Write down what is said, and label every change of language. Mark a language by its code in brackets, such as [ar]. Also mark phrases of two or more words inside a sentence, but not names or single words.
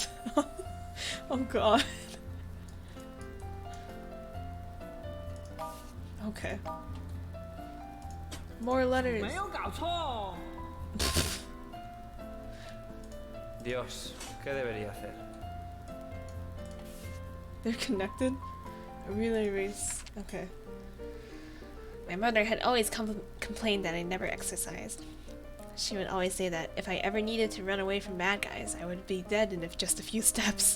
[en] Oh god. Okay. More letters. [zh] 没有搞错。 [es] Dios, ¿qué debería hacer? [en] They're connected? A relay race. Okay. My mother had always complained that I never exercised. She would always say that if I ever needed to run away from bad guys, I would be dead in just a few steps.